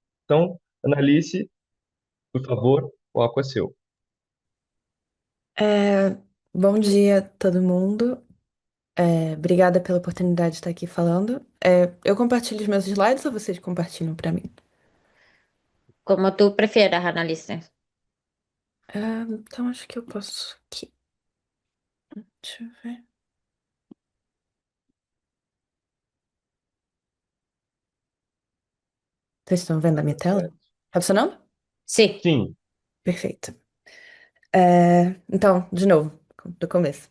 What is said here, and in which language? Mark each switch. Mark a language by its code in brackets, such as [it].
[pt] Então, Analice, por favor, o palco é seu. É, bom dia, todo mundo. Obrigada pela oportunidade de estar aqui falando. Eu compartilho os meus slides ou vocês compartilham para mim? [es] Como tú prefieras, Annalise. [pt] Então acho que eu posso aqui. Deixa eu ver. Vocês estão vendo a minha tela? Tá funcionando? [es] Sí. [pt] Sim. Perfeito. Então, de novo, do começo.